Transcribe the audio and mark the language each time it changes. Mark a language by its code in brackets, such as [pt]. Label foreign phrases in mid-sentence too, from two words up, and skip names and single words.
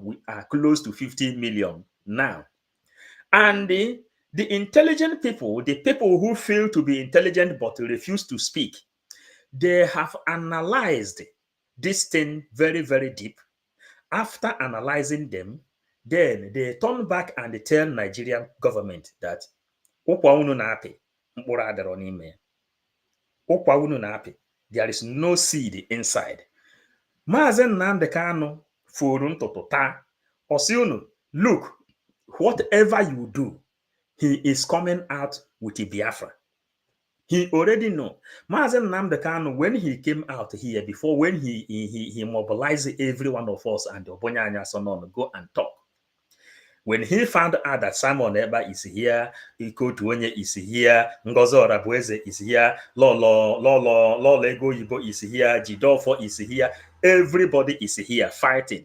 [en] We are close to 50 million now. And the intelligent people, the people who feel to be intelligent but refuse to speak, they have analyzed this thing very, very deep. After analyzing them, then they turn back and they tell Nigerian government that [ig] ụkwa unu na-apị mkpụrụ adịrọ n'ime ya. Ụkwa unu na-apị, [en] there is no seed inside. [ig] Maazị Nnamdi Kanu furu ntutu taa. Ọ sị unu, [en] look, whatever you do, he is coming out with a Biafra. He already know. Mazen Nnamdi Kanu, when he came out here before, when he mobilized every one of us and Obonyanya Sonon go and talk. When he found out that Simon Eba is here, Iko Tuonye is here, Ngozo Rabueze is here, Lolo Ego Yibo is here, Jidolfo is here, everybody is here fighting.